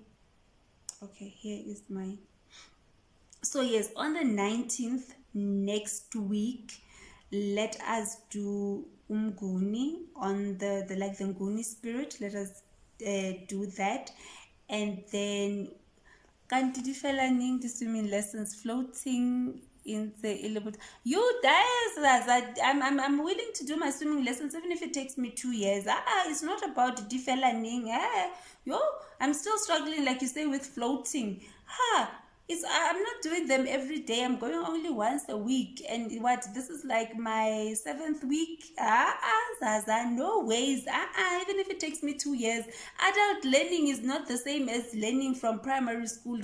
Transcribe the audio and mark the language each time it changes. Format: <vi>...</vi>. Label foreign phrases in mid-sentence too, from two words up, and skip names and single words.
<en>Okay, here is mine. So yes, on the 19th next week, let us do Umguni on the like the Nguni spirit. Let us do that. And then</en> <tn>kanti di fela ning di</tn> <en>swimming lessons floating in the Ilibut. You guys, I'm willing to do my swimming lessons even if it takes me 2 years. It's not about</en> <tn>di fela ning.</tn> <en>Yo, I'm still struggling, like you say, with floating. I'm not doing them every day. I'm going only once a week. And what, this is like my 7th week. Zaza, no ways. Even if it takes me 2 years. Adult learning is not the same as learning from primary school.</en>